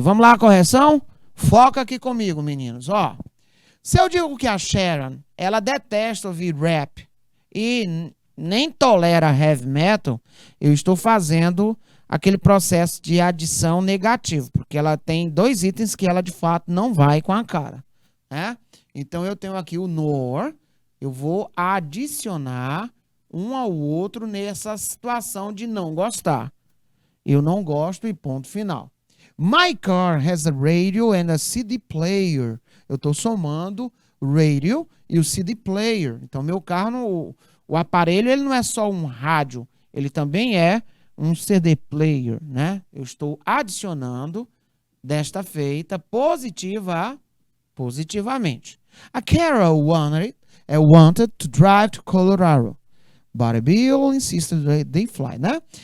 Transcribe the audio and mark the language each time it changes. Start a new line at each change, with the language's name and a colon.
Portuguese: Vamos lá, correção? Foca aqui comigo, meninos. Ó, se eu digo que a Sharon, ela detesta ouvir rap e nem tolera heavy metal, eu estou fazendo aquele processo de adição negativo, porque ela tem 2 itens que ela de fato não vai com a cara, né? Então eu tenho aqui o nor, eu vou adicionar um ao outro nessa situação de não gostar. Eu não gosto e ponto final.
English: My car has a radio and a CD player.
Portuguese: Eu estou somando radio e o CD player. Então meu carro, o aparelho, ele não é só um rádio, ele também é um CD player, né? Eu estou adicionando desta feita positivamente.
English: A Carol wanted to drive to Colorado, but Bill insisted that they fly, né?